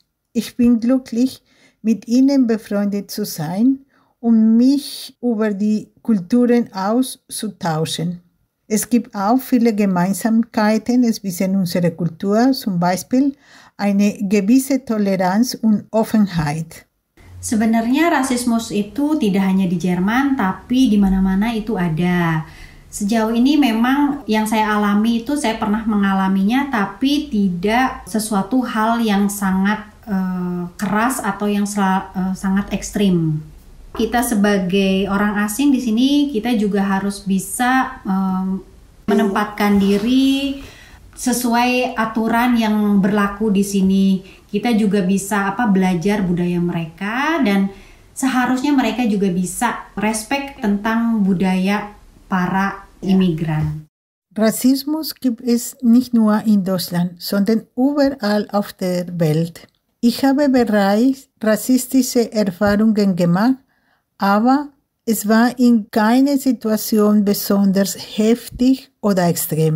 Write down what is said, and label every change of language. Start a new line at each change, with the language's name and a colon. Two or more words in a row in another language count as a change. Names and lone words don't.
German: Ich bin glücklich, mit ihnen befreundet zu sein und mich über die Kulturen auszutauschen. Es gibt auch viele Gemeinsamkeiten zwischen unserer Kultur, zum Beispiel eine gewisse Toleranz und Offenheit.
Indonesian: Sebenarnya rasismus itu tidak hanya di Jerman, tapi di mana-mana itu ada. Sejauh ini memang yang saya alami itu saya pernah mengalaminya, tapi tidak sesuatu hal yang sangat keras atau yang sangat ekstrim. Kita sebagai orang asing di sini kita juga harus bisa menempatkan diri sesuai aturan yang berlaku di sini. Kita juga bisa belajar budaya mereka dan seharusnya mereka juga bisa respect tentang budaya para Immigranten.
German: Rassismus gibt es nicht nur in Deutschland, sondern überall auf der Welt. Ich habe bereits rassistische Erfahrungen gemacht, aber es war in keiner Situation besonders heftig oder extrem.